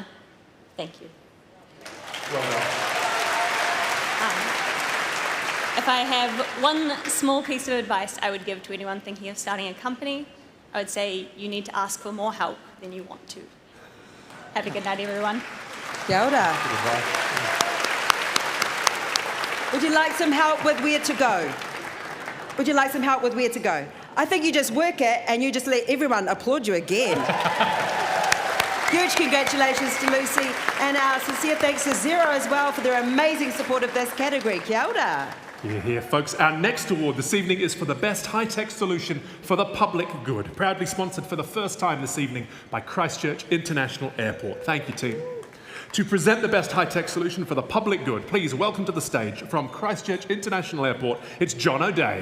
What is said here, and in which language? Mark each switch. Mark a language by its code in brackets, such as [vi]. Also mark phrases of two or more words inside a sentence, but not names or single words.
[en] Thank you. Well done. If I have one small piece of advice I would give to anyone thinking of starting a company, I would say you need to ask for more help than you want to. Have a good night, everyone. [mi] Kia ora. [en] Would you like some help with where to go? Would you like some help with where to go? I think you just work it and you just let everyone applaud you again. Huge congratulations to Lucy, and our sincere thanks to Xero as well for their amazing support of this category. [mi] Kia ora. [en] Here, folks. Our next award this evening is for the best high-tech solution for the public good. Proudly sponsored for the first time this evening by Christchurch International Airport. Thank you, team. To present the best high-tech solution for the public good, please welcome to the stage from Christchurch International Airport, it's John O'Day.